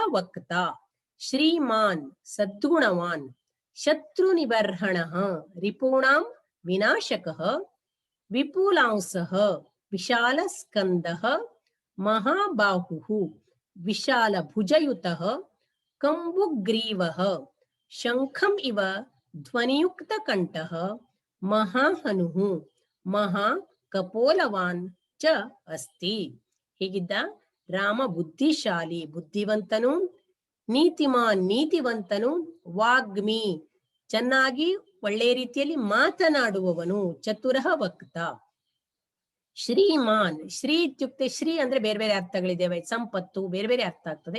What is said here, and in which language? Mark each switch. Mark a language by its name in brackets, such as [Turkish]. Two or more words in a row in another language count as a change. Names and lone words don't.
[Sanskrit] ವಕ್ತಾ, ಶ್ರೀಮಾನ್ ಸದ್ಗುಣವಾನ್, ಶತ್ರು ನಿಬರ್ಹಣಃ ರಿಪೂಣಾಂ ವಿನಾಶಕಃ, ವಿಪುಲಾಂಸಃ ವಿಶಾಲ ಸ್ಕಂದಃ, ಮಹಾಬಾಹುಃ ವಿಶಾಲ ಭುಜಯುತಃ, ಕಂಬುಗ್ರೀವಃ ಶಂಖಂ ಇವ ಧ್ವನಿಯುಕ್ತ ಕಂಠಃ, ಮಹಾಹನುಃ ಮಹಾ ಕಪೋಲವಾನ್ ಚ ಅಸ್ತಿ. [Kannada] ಹೀಗಿದ್ದ ರಾಮ ಬುದ್ಧಿಶಾಲಿ ಬುದ್ಧಿವಂತನು, ನೀತಿಮಾನ್ ನೀತಿವಂತನು, ವಾಗ್ಮಿ ಚೆನ್ನಾಗಿ ಒಳ್ಳೆಯ ರೀತಿಯಲ್ಲಿ ಮಾತನಾಡುವವನು, [Sanskrit] ಚತುರಃ ವಕ್ತ, ಶ್ರೀಮಾನ್ ಶ್ರೀ ಇತ್ಯುಕ್ತೆ [Kannada] ಶ್ರೀ ಅಂದ್ರೆ ಬೇರೆ ಬೇರೆ ಅರ್ಥಗಳಿದ್ದೇವೆ, ಸಂಪತ್ತು ಬೇರೆ ಬೇರೆ ಅರ್ಥ ಆಗ್ತದೆ.